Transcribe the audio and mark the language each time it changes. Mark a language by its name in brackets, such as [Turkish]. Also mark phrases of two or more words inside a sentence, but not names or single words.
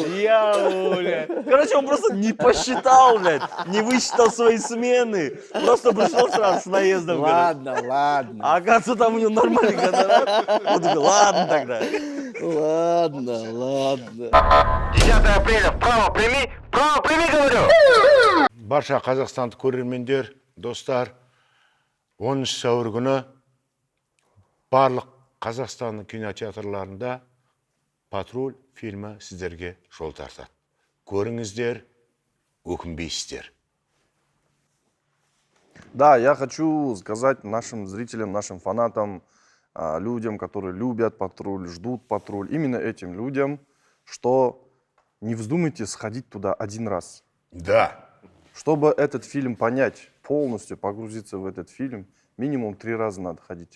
[Russian] Короче, он просто не посчитал, блядь, не высчитал свои смены. Просто пришел сразу с наездом. Ладно. А оказывается, там у него нормальный гонорар. Он такой, ладно тогда. Ладно. 10 апреля, вправо прими, говорю! [Kazakh] Барша қазақстандық көрермендер, достар, 10 сәуір күні барлық Қазақстанның кинотеатрларында «Патруль» фильмі сіздерге жол тартады. Көріңіздер, өкінбейсіздер. [Russian] Да, я хочу сказать нашим зрителям, нашим фанатам, людям, которые любят «Патруль», ждут «Патруль», именно этим людям, что не вздумайте сходить туда один раз. Да. Чтобы этот фильм понять, полностью погрузиться в этот фильм, минимум 3 раза надо ходить.